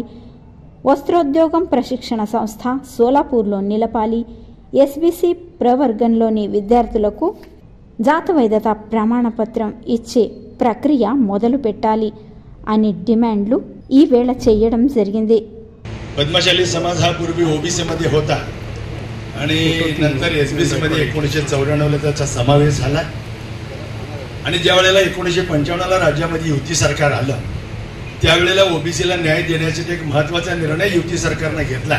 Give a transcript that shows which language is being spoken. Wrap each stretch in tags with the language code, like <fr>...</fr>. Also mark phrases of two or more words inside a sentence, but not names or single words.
<te>వస్త్రోద్యోగం ప్రశిక్షణ సంస్థ సోలాపూర్లో నిలపాలి. ఎస్బీసీ ప్రవర్గంలోని విద్యార్థులకు జాతవైధత ప్రమాణపత్రం ఇచ్చే ప్రక్రియ మొదలు పెట్టాలి అని డిమాండ్లు ఈ వేళ చేయడం జరిగింది.</te> <mr>पद्मशाली समाज हा पूर्वी ओबीसी मध्ये होता आणि नंतर एसबीसी मध्ये 1994 त्याचा समावेश झाला आणि ज्या वेळेला 1955 ला राज्यामध्ये युती सरकार आलं त्यावेळेला ओबीसीला न्याय देण्याचा एक महत्त्वाचा निर्णय युती सरकारने घेतला.</mr>